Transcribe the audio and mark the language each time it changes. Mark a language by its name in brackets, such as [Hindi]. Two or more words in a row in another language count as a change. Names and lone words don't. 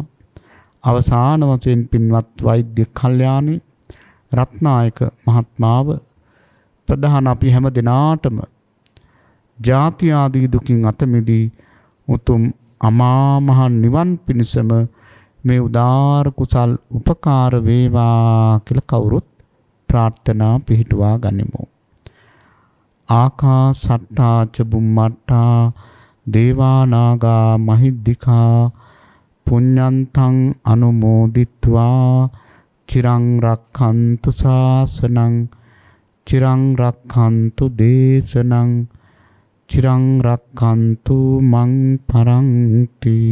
[Sinhala] අවසාන වශයෙන් පින්වත් වෛද්‍ය කල්යාණී රත්නායක මහත්මාව ප්‍රධාන අපි හැම දෙනාටම ජාති ආදී දුකින් අත මිදී උතුම් අමා මහ නිවන් පිණිසම මේ උදාර කුසල් උපකාර වේවා කියලා කවුරුත් ප්‍රාර්ථනා පිහිටුවා ගනිමු. [Pali] ආකාසට්ටා ච බුම්මට්ටා දේවා නාග මහිද්దికා පුඤ්ඤන්තං අනුමෝදිත්වා චිරං රක්ඛන්තු ශාසනං චිරං රක්ඛන්තු දේශනං චිරං රක්ඛන්තු මං පරන්ති.